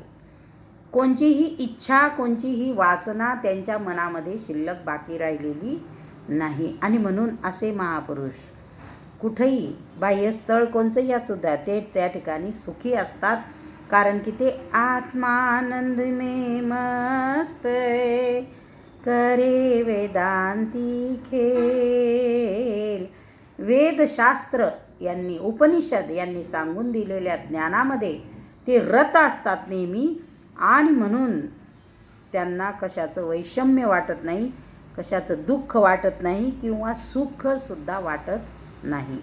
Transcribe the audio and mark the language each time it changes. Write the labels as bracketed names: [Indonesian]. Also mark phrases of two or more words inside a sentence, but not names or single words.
[Marathi] कोणतीही इच्छा, कोणतीही वासना त्यांच्या मनामध्ये शिल्लक बाकी राहिलेली नाही. आणि म्हणून असे महापुरुष कुठेही बाह्यस्थळ कोणचंही असुद्धा ते त्या ठिकाणी सुखी असतात, कारण की ते [Hindi] आत्मानंद में मस्त करे वेदांती खेल. [Marathi] वेदशास्त्र यांनी, उपनिषद यांनी सांगून दिलेल्या ज्ञानामध्ये ते रत असतात नेहमी. आणि म्हणून त्यांना कशाचं वैषम्य वाटत नाही, कशाचं दुःख वाटत नाही किंवा सुखसुद्धा वाटत नाही.